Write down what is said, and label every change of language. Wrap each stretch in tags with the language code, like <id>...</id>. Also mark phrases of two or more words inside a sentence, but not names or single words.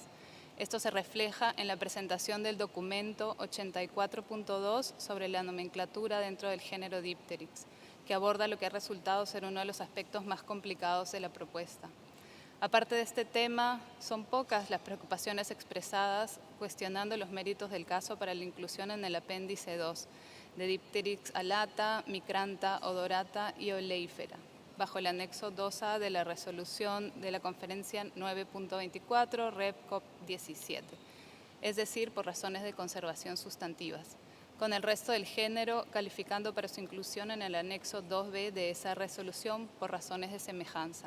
<es>Esto se refleja en la presentación del documento 84.2 sobre la nomenclatura dentro del género Dipteryx, que aborda lo que ha resultado ser uno de los aspectos más complicados de la propuesta. Aparte de este tema, son pocas las preocupaciones expresadas cuestionando los méritos del caso para la inclusión en el apéndice 2 de Dipteryx alata, micranta, odorata y oleífera, bajo el anexo 2A de la resolución de la conferencia 9.24 Rep CoP17, es decir, por razones de conservación sustantivas, con el resto del género calificando para su inclusión en el anexo 2B de esa resolución por razones de semejanza.</es>